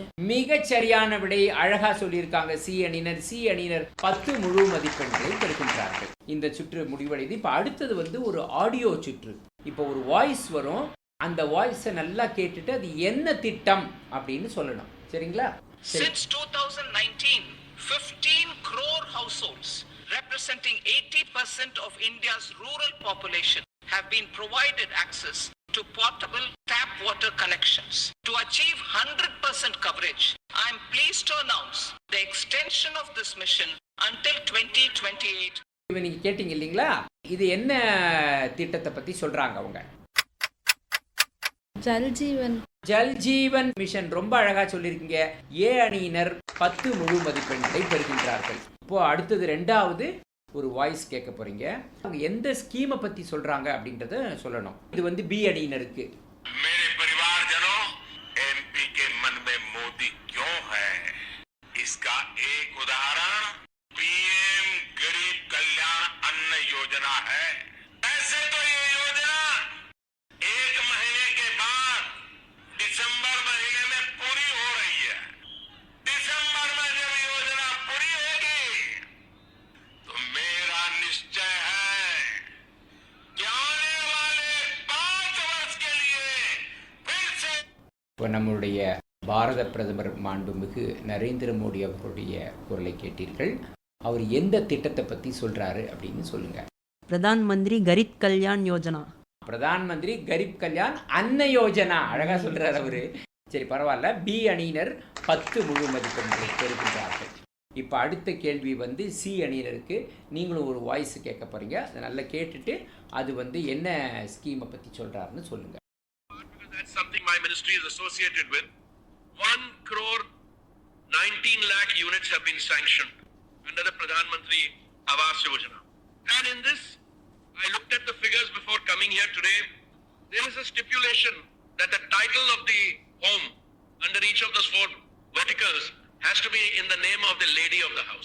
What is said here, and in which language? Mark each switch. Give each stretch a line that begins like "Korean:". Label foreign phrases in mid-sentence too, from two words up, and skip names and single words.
Tamil: மிகச் சரியான விடை. அழகா சொல்லியிருக்காங்க சி அணியினர். சி அணியினர் 10 முழு மதிப்பெண்களை பெறுகின்றார்கள். இந்த சுற்று முடிவடைது. இப்போ அடுத்தது வந்து ஒரு ஆடியோ சுற்று. இப்போ ஒரு வாய்ஸ் வரும். அந்த வாய்ஸை நல்லா கேட்டுட்டு அது என்ன திட்டம் அப்படின்னு சொல்லணும். சரிங்களா?
English: Since 2019, 15 crore households representing 80% of India's rural population have been provided access to portable tap water connections. To achieve 100% coverage, I am pleased to announce the extension of this mission until 2028.
Tamil: நீங்க கேட்டீங்க இல்லீங்களா? இது என்ன திட்டத்தை பத்தி சொல்றாங்க அவங்க? ஜல் ஜீவன் மிஷன். ரொம்ப அழகா சொல்லியிருக்கீங்க. ஏ அணியினர் 10 முழு மதிப்பெண்களை பெறுகின்றார்கள். இப்போ அடுத்தது 2வது ஒரு வாய்ஸ் கேட்க போறீங்க. அவங்க எந்த ஸ்கீமை பத்தி சொல்றாங்க அப்படின்றத சொல்லணும். இது வந்து பி அணியினருக்கு.
Hindi: मेरे परिवारजनों, एमपी के मन में मोदी क्यों है? इसका एक उदाहरण पीएम गरीब कल्याण अन्न योजना है. ऐसे तो ये योजना 1 महीने के बाद दिसंबर महीने में पूरी हो रही है. दिसंबर में जब योजना पूरी होगी तो मेरा निश्चय है कि आने वाले 5 वर्ष के लिए फिर से.
Tamil: இப்போ நம்முடைய பாரத பிரதமர் மாண்புமிகு நரேந்திர மோடி அவர்களுடைய குரலை கேட்டீர்கள். அவர் எந்த திட்டத்தை பத்தி சொல்றாரு அப்படின்னு சொல்லுங்க. பிரதான் மந்திரி கரீப் கல்யாண் யோஜனா. பிரதான் மந்திரி கரீப் கல்யாண் அன்ன யோஜனா. அழகா சொல்றாரு அவரு. சரி, பரவாயில்ல. பி அணியினர் 10 முழு மதிப்பெண்களை பெறுகின்றார்கள். இப்போ அடுத்த கேள்வி வந்து சி அணியினருக்கு. நீங்களும் ஒரு வாய்ஸ் கேட்க போறீங்க. அதை நல்லா கேட்டுட்டு அது வந்து என்ன ஸ்கீமை பத்தி சொல்றாருன்னு சொல்லுங்க.
English: That's something my ministry is associated with. 1 crore 19 lakh units have been sanctioned under the Pradhan Mantri Awas Yojana. And in this, I looked at the figures before coming here today. There is a stipulation that the title of the home under each of those 4 verticals has to be in the name of the lady of the house.